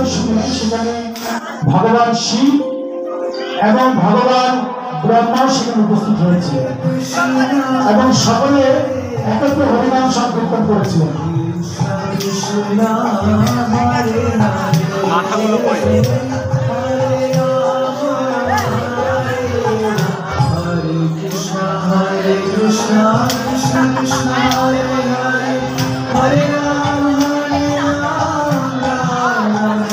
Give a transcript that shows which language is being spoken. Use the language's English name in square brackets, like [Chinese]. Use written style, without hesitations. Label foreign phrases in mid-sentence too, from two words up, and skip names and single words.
[Bangla] শুনে সেখানে ভগবান শিব এবং ভগবান ব্রহ্মা সেখানে উপস্থিত হয়েছিলেন এবং সকলে একত্রে হরিনাম সংকীর্তন করেছিলেন। Hare Krishna, Krishna Krishna, Hare Hare, Hare Ram, Ram Ram.